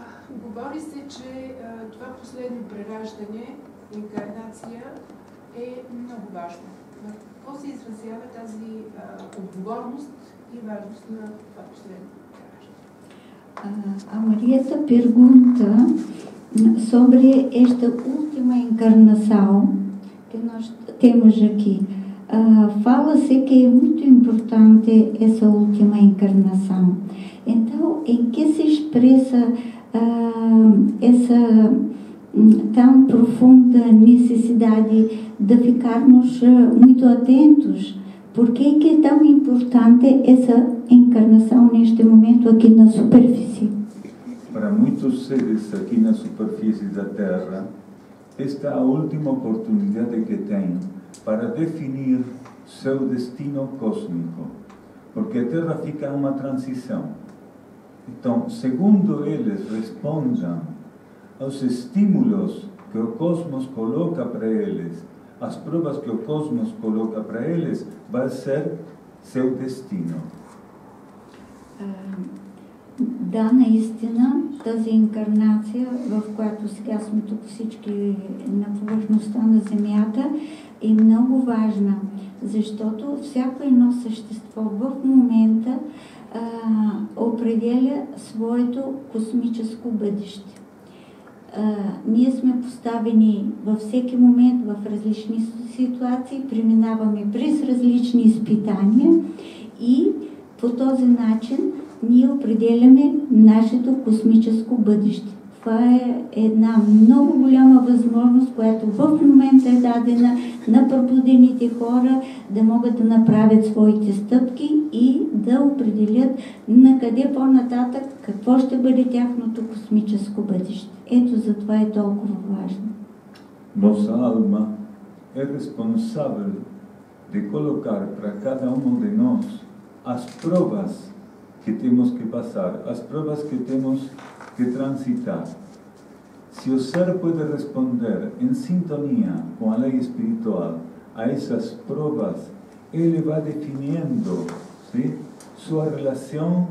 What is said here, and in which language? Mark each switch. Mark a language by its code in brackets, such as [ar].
[bg] Говори се, че това последно прераждане, инкарнация е много важно. Какво се изразява тази отговорност и важност на това последно прераждане? [pt] A Marieta pergunta sobre esta última encarnação que nós temos aqui. Fala-se que é muito importante essa última encarnação. Então, em que se expressa essa tão profunda necessidade de ficarmos muito atentos? Por que é tão importante essa encarnação neste momento aqui na superfície? Para muitos seres aqui na superfície da Terra, esta é a última oportunidade que têm para definir seu destino cósmico, porque a Terra fica em uma transição. Então, segundo eles respondam aos estímulos que o cosmos coloca para eles, as provas que o cosmos coloca para eles, vai ser seu destino. [bg] Да, наистина, тази инкарнация, в която сега сме тук всички на повърхността на Земята, е много важна, защото всяко едно същество в момента определя своето космическо бъдеще. Ние сме поставени във всеки момент в различни ситуации, преминаваме през различни изпитания и по този начин ние определяме нашето космическо бъдеще. Това е една много голяма възможност, която в момента е дадена на пробудените хора да могат да направят своите стъпки и да определят на къде по-нататък какво ще бъде тяхното космическо бъдеще. Ето за това е толкова важно. [pt] Nossa alma é responsável de colocar para cada de nós as provas que temos que passar, as provas que temos que transitar. Se o ser pode responder em sintonia com a lei espiritual a essas provas, ele vai definindo, sim, sua relação